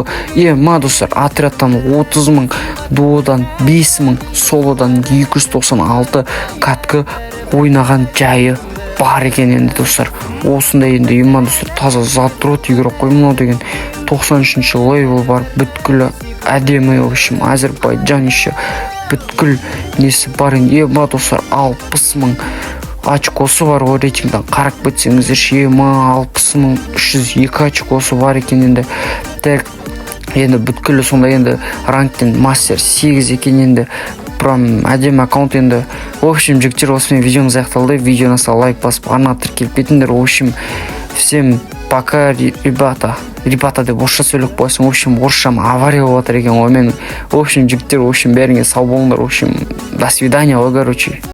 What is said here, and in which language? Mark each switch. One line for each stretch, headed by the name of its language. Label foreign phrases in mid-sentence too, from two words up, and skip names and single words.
Kazakh: Ема достар, отрядтан 30 мың, дуодан 5 мың, солодан 296 кәттікі ойнаған жайы бар екен енді достар. Осындай енді ема достар таза задрот игрок қой мынау деген. 93-ші левел бар, бүткілі әдемі,
Russian: в общем,
Kazakh: Азербайджан еще бүткіл несі бар енді. Ема достар 60 мың очкосы бар, о рейтингтен қарап бітсеңіздер, ема 60 мың 302 очкосы бар екен енді. Так, енді бүткілі сонда енді ранктен мастер 8 екен енді. Прям әдемі аккаунт енді.
Russian: В общем,
Kazakh: жігіттер, осымен видеоңыз аяқталды. Видеоны лайк басып, арна тіркеліп кетіңдер.
Russian: В общем, всем пока, ребята
Kazakh: деп орысша сөйлеп қойсын.
Russian: В общем,
Kazakh: орысшам авария болып жатыр екен ғой мен.
Russian: В общем, жігіттер, в общем,
Kazakh: бәріңе сау болыңдар.
Russian: В общем, до свидания, короче.